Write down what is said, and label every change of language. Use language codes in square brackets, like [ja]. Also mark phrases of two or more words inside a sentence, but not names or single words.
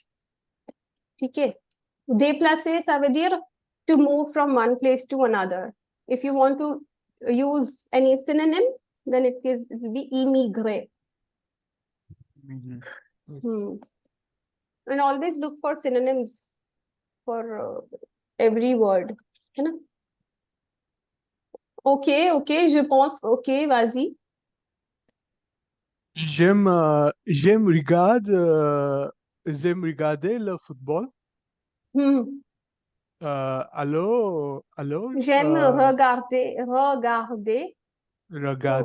[en] Okay. [fr] Déplacer, ça veut dire [en] to move from one place to another. If you want to use any synonym, then it will be immigrer. And always look for synonyms for every word. [hi] है ना? [fr] Okay, je pense. Okay, vas-y. J'aime regarder le football. Allô? J'aime regarder. So